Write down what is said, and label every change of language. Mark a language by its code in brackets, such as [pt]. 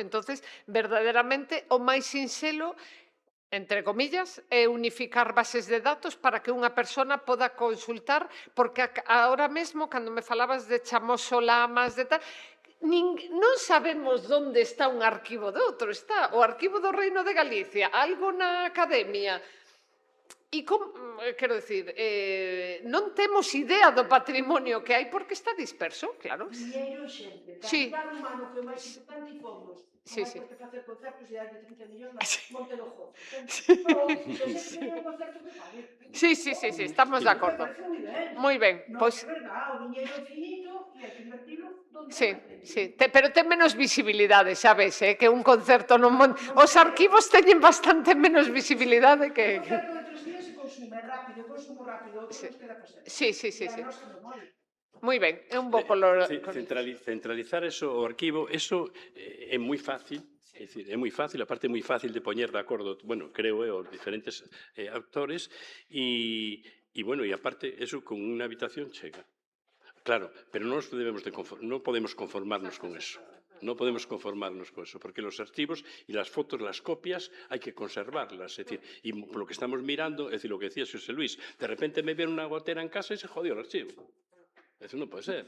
[gl] Entonces, verdadeiramente, o máis sinxelo, entre comillas, é unificar bases de datos para que unha persona poda consultar, porque agora mesmo, cando me falabas de Chamoso Lamas, de tal, non sabemos onde está un arquivo de outro. Está o arquivo do Reino de Galicia, algo na Academia. E, quero dicir, non temos idea do patrimonio que hai porque está disperso, claro. Dinheiro, xente, capital humano, que é o máis importante, e fondos. Non hai por que facer concertos e darlle 30 millóns na Monte do Jozo. Ese é o concerto que fai. Sí, estamos de acordo. Moi ben, pois... Non, é verdade, o dinheiro é finito e hai que invertilo donde Sí, pero ten menos visibilidade, sabes, que un concerto non... Os arquivos teñen bastante menos visibilidade que... Un concerto de 3 días se consume rápido, consumo rápido, outro nos queda facer. Sí. Moi ben, é un pouco... Centralizar eso, o arquivo, eso é moi fácil. É dicir, é moi fácil, aparte é moi fácil de poñer de acordo, bueno, creo os diferentes actores e aparte, eso con unha habitación chega. Claro, pero non podemos conformarnos con eso. [es] No podemos conformarnos con eso, porque los archivos y las fotos, las copias, hay que conservarlas. Es decir, y por lo que estamos mirando, es decir, lo que decía José Luis, de repente me viene una gotera en casa y se jodió el archivo. Eso no puede ser.